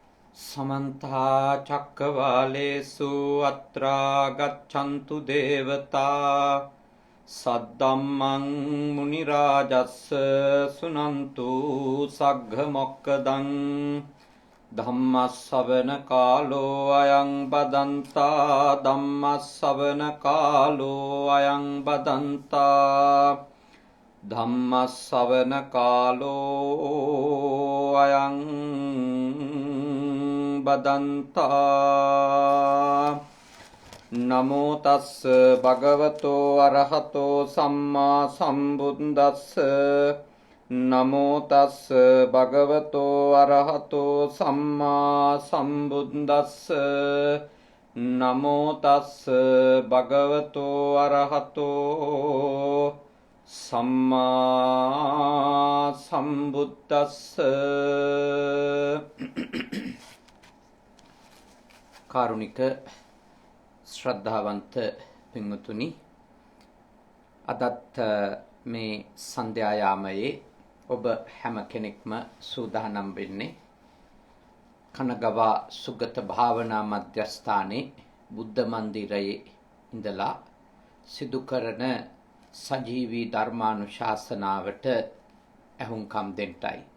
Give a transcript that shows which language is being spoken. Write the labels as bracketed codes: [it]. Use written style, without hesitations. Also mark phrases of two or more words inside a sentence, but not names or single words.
[pi] समन्ता चक्रवालेषु अत्रा गच्छन्तु देवता सद्धम्मं मुनिराजस्य शृण्वन्तु सग्घमोक्खदं धम्मश्रवण कालो अयं बदन्ता धम्मश्रवण कालो अयं बदन्ता धम्मश्रवण कालो अयं बदन्ता नमो तस् भगवतो अरहतो सम्मा सम्बुद्धस्स नमो तस् भगवतो अरहतो सम्मा सम्बुद्धस्स नमो तस् भगवतो अरहतो सम्मा सम्बुद्धस्स [si] කාරුණික ශ්‍රද්ධාවන්ත පින්වතුනි අදත් මේ සන්ධ්‍යා යාමයේ ඔබ හැම කෙනෙක්ම සූදානම් වෙන්නේ කනගවා සුගත භාවනා මධ්‍යස්ථානයේ බුද්ධ මන්දිරයේ ඉඳලා සිදු කරන සජීවී ධර්මානුශාසනාවට ඇහුම්කම් දෙන්නයි.